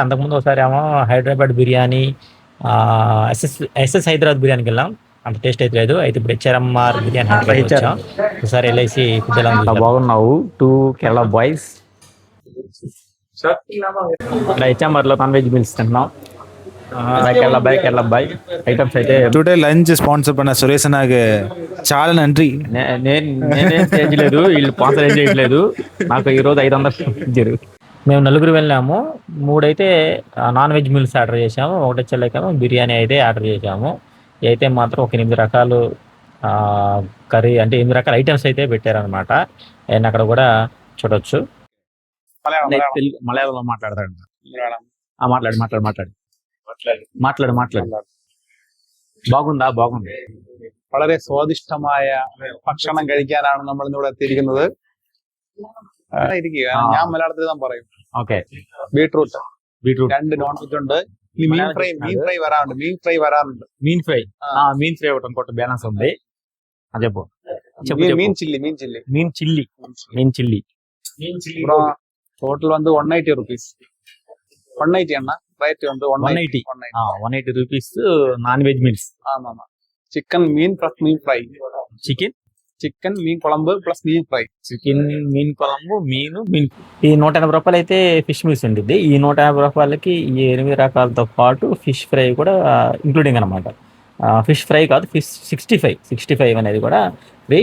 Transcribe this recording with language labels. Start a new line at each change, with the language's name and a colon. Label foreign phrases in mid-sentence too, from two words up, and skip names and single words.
Telugu: అంతకుముందు ఒకసారి ఏమో హైదరాబాద్ బిర్యానీ, ఎస్ఎస్ హైదరాబాద్ బిర్యానీకి వెళ్ళాం. అంత టేస్ట్ అయితే లేదు. అయితే ఇప్పుడు హెచ్ఆర్ఎంఆర్ బిర్యానీ హంట్కి అయితే వచ్చాం. ఒకసారి వెళ్ళేసి ఫుడ్ ఎలా ఉంది. బాగున్నావు
English: two Kerala boys.
Telugu: ఇక్కడ హెచ్ఎంఆర్లో
English: non veg meals
Telugu: తింటున్నాం.
Tamil: கேரளா பாய் ஐட்டம்ஸ் అయితే
English: today lunch sponsor
Telugu: பண்ண సురేష్ నాకు చాలా నండి. నేనేం చేయలేదు, వీళ్ళు స్పాన్సర్ ఏం చేయట్లేదు. నాకు ఈరోజు 500 ఇచ్చారు. మేము నలుగురు వెళ్ళాము. 3 అయితే
English: non veg meals order
Telugu: చేసాము. ఒకటి వచ్చేలేకేమో బిర్యానీ అయితే ఆర్డర్ చేసాము. అయితే మాత్రం ఒక 8 రకాలు కర్రీ అంటే 8 రకాల ఐటమ్స్ అయితే పెట్టారనమాట. అండ్ అక్కడ కూడా చూడొచ్చు. మలయాళంలో మాట్లాడతాడు. మాట్లాడు. బాగుంది.
Malayalam: വളരെ സ്വാദിഷ്ടമായ ഭക്ഷണം കഴിക്കാനാണ് നമ്മൾ ഇവിടെ എത്തിയിരിക്കുന്നത്. ഞാൻ മലയാളത്തിൽ ഞാൻ പറയും. ഓക്കെ. ബീട്രൂട്ട് 2 നോൺ വെജ് ഉണ്ട്. മീൻ ഫ്രൈ വരാറുണ്ട്.
Telugu: మీన్ ఫ్రై ఒకటి ఇంకోటి బ్యాలెన్స్ ఉంది. చెప్పు.
Tamil: மீன் சில்லி அப்புறம் டோட்டல் வந்து 180 rupees. 180 அண்ணா ரைட் வந்து
English: 180 rupees non veg meals.
Tamil: ஆமா சிக்கன் மீன் பிளஸ் மீன் ஃப்ரை.
Telugu: చికెన్
Tamil: மீன் குழம்பு
Telugu: ప్లస్ మీన్ ఫ్రై. చికెన్
Tamil: மீன் குழம்பு மீன்.
Telugu: ఈ 180 రూపాయలు అయితే
English: fish meals
Telugu: ఉంటుంది. ఈ 150 రూపాయలకి ఈ 8 రకాలతో పాటు
English: fish fry
Telugu: కూడా ఇంక్లూడింగ్ అనమాట.
English: fish fry
Telugu: కాదు, ఫిష్ 65 అనేది కూడా ఫ్రీ.